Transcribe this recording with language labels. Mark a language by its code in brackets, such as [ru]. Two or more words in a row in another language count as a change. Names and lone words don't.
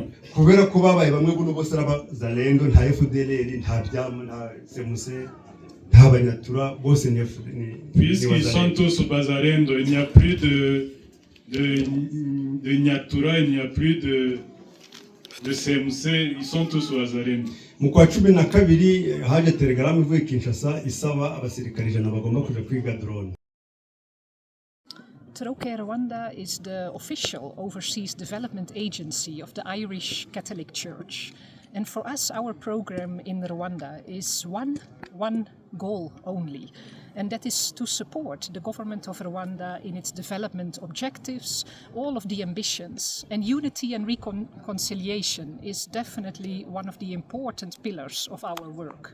[rw] Kubera ko babaye bamwe buno bose Zalendo nta FDLR nta byama nta semuse nta banyatura bose ni [fr] puisqu'ils sont tous Bazalendo, il n'y a plus de Nyatura, il n'y a plus de CMC, ils sont tous Bazalendo. [rw] Mu kwa 12 haje telegram ivuye Kinshasa isaba abasirikare 100 bagomba kuja kwiga drone. [en] Trocaire Rwanda is the official overseas development agency of the Irish Catholic Church. And for us, our program in Rwanda is one goal only, and that is to support the government of Rwanda in its development objectives, all of the ambitions, and unity and reconciliation is definitely one of the important pillars of our work.